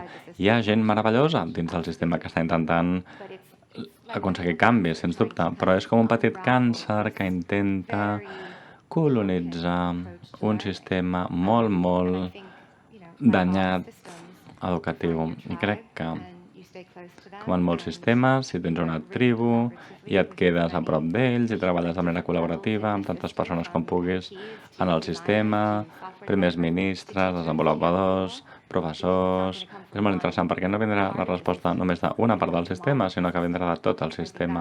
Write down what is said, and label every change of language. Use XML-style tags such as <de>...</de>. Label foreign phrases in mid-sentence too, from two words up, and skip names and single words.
<ca>Hi ha gent meravellosa dins del sistema que està intentant aconseguir canvis, sens dubte, però és com un petit càncer que intenta colonitzar un sistema molt danyat educatiu. I crec que,</ca> <en>and you stay close to them.</en> <ca>com en molts sistemes, si tens una tribu i et quedes a prop d'ells i treballes de manera col·laborativa amb tantes persones com puguis en el sistema, primers ministres, desenvolupadors, professors... És molt interessant perquè no vindrà la resposta només d'una part del sistema, sinó que vindrà de tot el sistema.</ca>